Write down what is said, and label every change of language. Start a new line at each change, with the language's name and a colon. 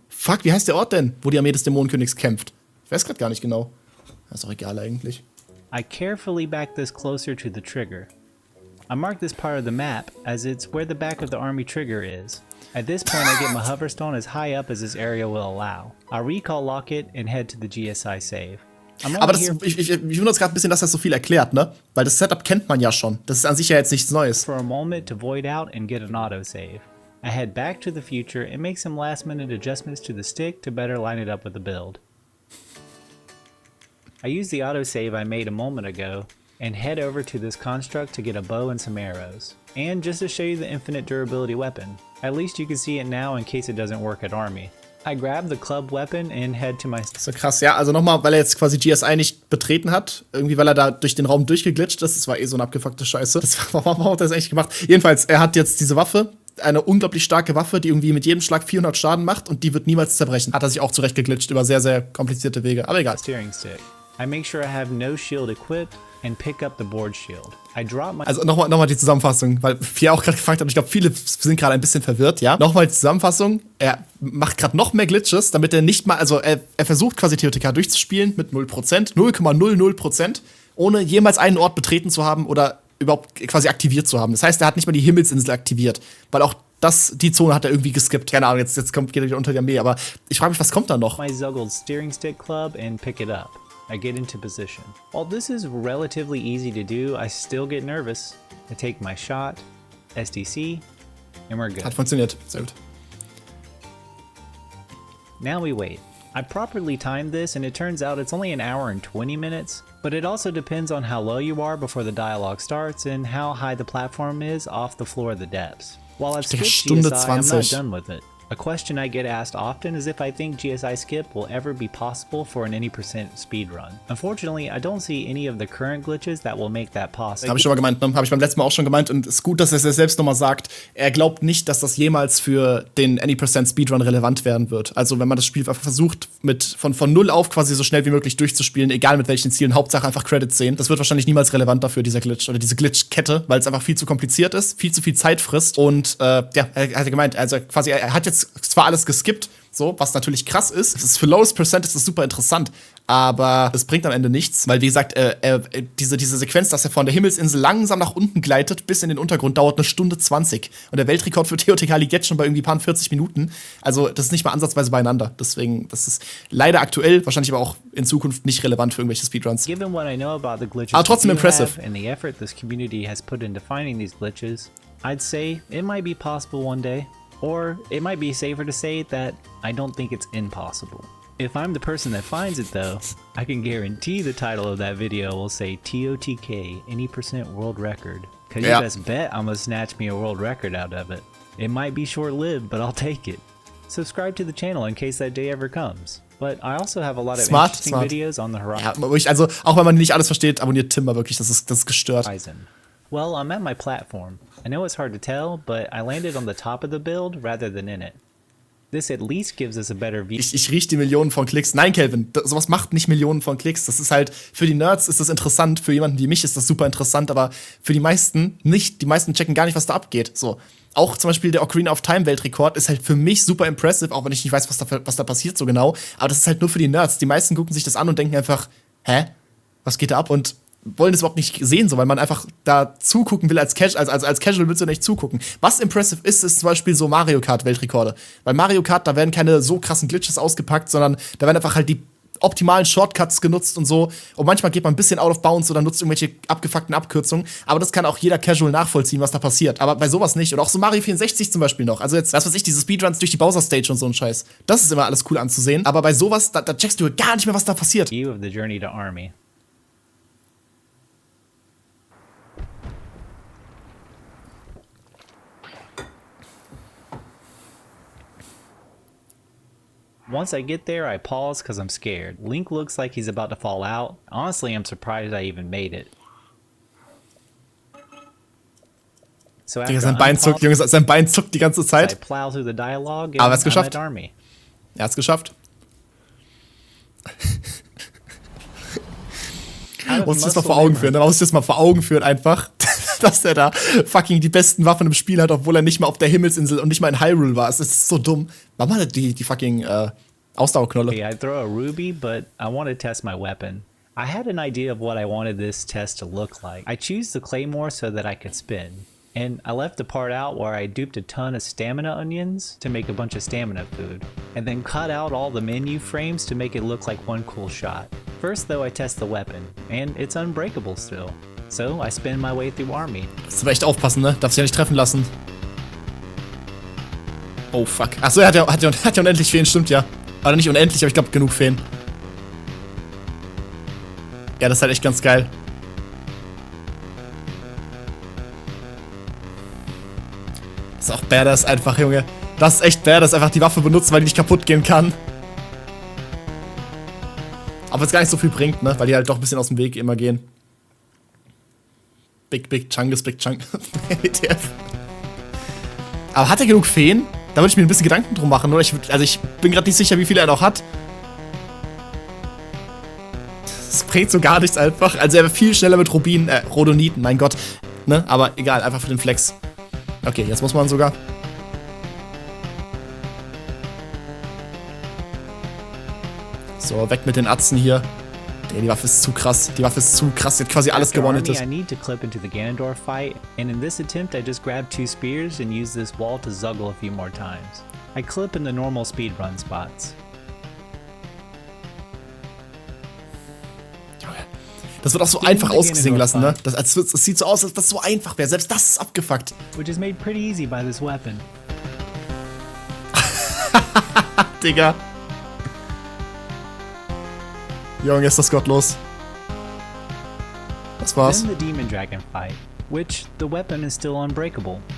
German: Fuck, wie heißt der Ort denn, wo die Armee des Dämonenkönigs kämpft? Ich weiß gerade gar nicht genau. Ist auch egal eigentlich.
English: I carefully back this closer to the trigger. I mark this part of the map as it's where the back of the army trigger is. At this point I get my hoverstone as high up as this area will allow. I recall lock it and head to the GSI save.
German: Aber ich wundere uns gerade ein bisschen, dass das so viel erklärt, ne? Weil das Setup kennt man ja schon. Das ist an sich ja jetzt nichts Neues.
English: For a moment to void out and get an autosave. I head back to the future and make some last minute adjustments to the stick to better line it up with the build. I use the autosave I made a moment ago and head over to this construct to get a bow and some arrows. And just to show you the infinite durability weapon. At least you can see it now in case it doesn't work at army. I grab the club weapon and head to my...
German: So krass, ja, also nochmal, weil er jetzt quasi GSI nicht betreten hat, irgendwie weil er da durch den Raum durchgeglitscht ist, das war so eine abgefuckte Scheiße. Warum hat er das eigentlich gemacht? Jedenfalls, er hat jetzt diese Waffe, eine unglaublich starke Waffe, die irgendwie mit jedem Schlag 400 Schaden macht und die wird niemals zerbrechen. Hat er sich auch zurechtgeglitscht über sehr, sehr komplizierte Wege, aber egal.
English: Steering stick. I make sure I have no shield equipped and pick up the board shield. I drop my...
German: Also nochmal die Zusammenfassung, weil Pierre auch gerade gefragt hat, ich glaube, viele sind gerade ein bisschen verwirrt, ja? Nochmal die Zusammenfassung, er macht gerade noch mehr Glitches, damit er nicht mal, also er versucht quasi TOTK durchzuspielen mit 0%, 0,00%, ohne jemals einen Ort betreten zu haben oder überhaupt quasi aktiviert zu haben. Das heißt, er hat nicht mal die Himmelsinsel aktiviert, weil auch die Zone hat er irgendwie geskippt. Keine Ahnung, geht er wieder unter die Armee, aber ich frage mich, was kommt da noch?
English: My Zuggled steering stick club and pick it up. I get into position. While this is relatively easy to do, I still get nervous. I take my shot, SDC, and we're good.
German: Hat funktioniert. Sehr gut.
English: Now we wait. I properly timed this and it turns out it's only an hour and 20 minutes, but it also depends on how low you are before the dialogue starts and how high the platform is off the floor of the depths. While I've skipped
German: Stunde
English: GSI, I'm not
German: 20.
English: done with it. A question I get asked often is if I think GSI skip will ever be possible for an any % speedrun. Unfortunately, I don't see any of the current glitches that will make that possible.
German: Habe ich schon mal gemeint, ne? Habe ich beim letzten Mal auch schon gemeint. Und es ist gut, dass er es selbst nochmal sagt. Er glaubt nicht, dass das jemals für den Any % Speedrun relevant werden wird. Also wenn man das Spiel einfach versucht, von null auf quasi so schnell wie möglich durchzuspielen, egal mit welchen Zielen, Hauptsache einfach Credits sehen, das wird wahrscheinlich niemals relevant dafür, dieser Glitch oder diese Glitch-Kette, weil es einfach viel zu kompliziert ist, viel zu viel Zeit frisst. Und ja, er hat gemeint, also quasi, er hat jetzt zwar alles geskippt, so, was natürlich krass ist. Es ist für Lowest Percent ist das super interessant, aber es bringt am Ende nichts, weil wie gesagt, diese Sequenz, dass er von der Himmelsinsel langsam nach unten gleitet bis in den Untergrund, dauert 1 Stunde 20 und der Weltrekord für TOTK liegt jetzt schon bei irgendwie paar 40 Minuten. Also das ist nicht mal ansatzweise beieinander. Deswegen, das ist leider aktuell, wahrscheinlich aber auch in Zukunft nicht relevant für irgendwelche Speedruns.
English: Given what I know about the glitches
German: Aber trotzdem impressive.
English: and the effort this community has put into finding these glitches, I'd say it might be possible one day. Or it might be safer to say that I don't think it's impossible. If I'm the person that finds it though, I can guarantee the title of that video will say TOTK, any % world record. Cause you best bet I'm gonna snatch me a world record out of it. It might be short-lived, but I'll take it. Subscribe to the channel in case that day ever comes. But I also have a lot of interesting videos on the horizon.
German: Ja, also auch wenn man nicht alles versteht, abonniert Timber wirklich, das ist gestört.
English: Well, I'm at my platform. I know it's hard to tell, but I landed on the top of the build rather than in it. This at least gives us a better view.
German: Ich riech die Millionen von Klicks. Nein, Kelvin, sowas macht nicht Millionen von Klicks. Das ist halt, für die Nerds ist das interessant, für jemanden wie mich ist das super interessant, aber für die meisten nicht. Die meisten checken gar nicht, was da abgeht. So. Auch zum Beispiel der Ocarina of Time Weltrekord ist halt für mich super impressive, auch wenn ich nicht weiß, was da passiert so genau. Aber das ist halt nur für die Nerds. Die meisten gucken sich das an und denken einfach, hä? Was geht da ab? Und wollen das überhaupt nicht sehen, so, weil man einfach da zugucken will als Casual, als Casual willst du nicht zugucken. Was impressive ist zum Beispiel so Mario Kart Weltrekorde. Weil Mario Kart, da werden keine so krassen Glitches ausgepackt, sondern da werden einfach halt die optimalen Shortcuts genutzt und so. Und manchmal geht man ein bisschen out of bounds oder nutzt irgendwelche abgefuckten Abkürzungen. Aber das kann auch jeder Casual nachvollziehen, was da passiert. Aber bei sowas nicht. Und auch so Mario 64 zum Beispiel noch. Also jetzt, was weiß ich, diese Speedruns durch die Bowser Stage und so ein Scheiß. Das ist immer alles cool anzusehen. Aber bei sowas, da checkst du gar nicht mehr, was da passiert.
English: View of the journey to Army. Once I get there, I pause because I'm scared. Link looks like he's about to fall out. Honestly, I'm surprised I even made it. So
German: Digga, sein Bein zuckt, Junge, sein Bein zuckt die ganze Zeit.
English: I plow through the dialogue and
German: Aber er hat's geschafft.
English: I'm at Army.
German: Er hat's geschafft. Muss ich das mal vor Augen führen, muss ich das mal vor Augen führen einfach, dass er da fucking die besten Waffen im Spiel hat, obwohl er nicht mal auf der Himmelsinsel und nicht mal in Hyrule war. Es ist so dumm. Mach mal die fucking Ausdauerknolle.
English: Okay, I throw a ruby, but I want to test my weapon. I had an idea of what I wanted this test to look like. I choose the claymore so that I could spin. And I left the part out where I duped a ton of stamina onions to make a bunch of stamina food, and then cut out all the menu frames to make it look like one cool shot. First though, I test the weapon, and it's unbreakable still. So I spin my way through Army.
German: Musst aber echt aufpassen, ne? Darfst dich ja nicht treffen lassen. Oh fuck. Achso, er hat ja unendlich Feen, stimmt ja. Oder nicht unendlich, aber ich glaube genug Feen. Ja, das ist halt echt ganz geil. Das ist auch badass einfach, Junge. Das ist echt badass, einfach die Waffe benutzen, weil die nicht kaputt gehen kann. Aber es gar nicht so viel bringt, ne? Weil die halt doch ein bisschen aus dem Weg immer gehen. Big Chungus, Big Chunk. WTF. Aber hat er genug Feen? Da würde ich mir ein bisschen Gedanken drum machen, oder? Ich bin gerade nicht sicher, wie viele er noch hat. Das bringt so gar nichts einfach. Also er wäre viel schneller mit Rhodoniten, mein Gott. Ne? Aber egal, einfach für den Flex. Okay, jetzt muss man sogar. So, weg mit den Atzen hier. Die Waffe ist zu krass. Die Waffe ist zu krass. Die hat quasi alles gewonnen.
English: I need to clip into the Ganondorf fight, and in this attempt I just grabbed 2 spears and used this wall to zuggle a few more times. I clip in the normal speedrun spots.
German: Das wird auch so einfach ausgesehen lassen, ne? Das sieht so aus, als das so einfach wäre. Selbst das ist abgefuckt.
English: Which is made pretty easy by this weapon.
German: Digga. Junge, ist das gottlos. Das war's.
English: Then the Demon Dragon fight, which the weapon is still unbreakable.